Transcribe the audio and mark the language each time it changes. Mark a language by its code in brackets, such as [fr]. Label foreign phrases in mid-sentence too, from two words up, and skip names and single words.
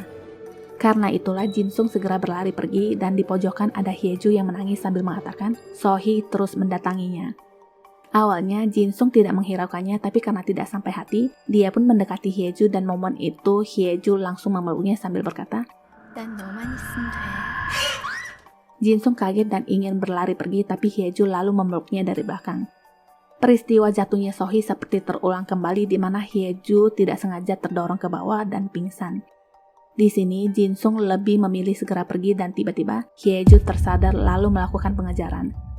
[id] Karena itulah Jinsung segera berlari pergi dan di pojokan ada Hyeju yang menangis sambil mengatakan Sohee terus mendatanginya. Awalnya Jinsung tidak menghiraukannya, tapi karena tidak sampai hati, dia pun mendekati Hyeju dan momen itu Hyeju langsung memeluknya sambil berkata, [ko] 난 너만 있으면 돼. [id] Jinsung kaget dan ingin berlari pergi, tapi Hyeju lalu memeluknya dari belakang. Peristiwa jatuhnya Sohee seperti terulang kembali di mana Hyeju tidak sengaja terdorong ke bawah dan pingsan. Di sini Jinsung lebih memilih segera pergi dan tiba-tiba Hyeju tersadar lalu melakukan pengejaran.